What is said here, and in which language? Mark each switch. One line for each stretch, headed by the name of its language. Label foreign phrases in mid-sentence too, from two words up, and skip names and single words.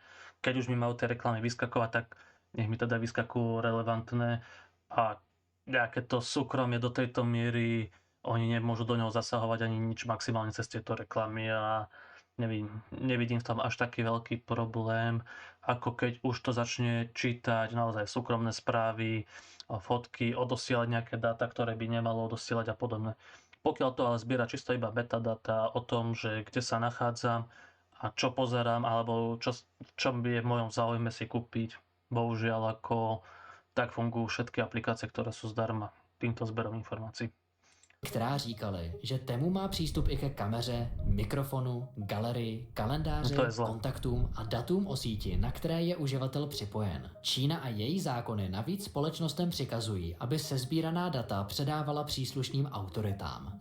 Slovak: Keď už mi majú tie reklamy vyskakovať, tak nech mi teda vyskakujú relevantné a nejaké to súkromie do tejto miery, oni nemôžu do neho zasahovať ani nič, maximálne cez tieto reklamy a nevidím v tom až taký veľký problém, ako keď už to začne čítať naozaj súkromné správy, fotky, odosielať nejaké dáta, ktoré by nemalo odosielať a podobne. Pokiaľ to ale zbiera čisto iba metadata o tom, že kde sa nachádzam a čo pozerám, alebo čo by je v mojom záujme si kúpiť, bohužiaľ ako tak fungujú všetky aplikácie, ktoré sú zdarma týmto zberom informácií.
Czech: Která říkali, že Temu má přístup i ke kameře, mikrofonu, galerii, kalendáři, kontaktům a datům o síti, na které je uživatel připojen. Čína a její zákony navíc společnostem přikazují, aby sesbíraná data předávala příslušným autoritám.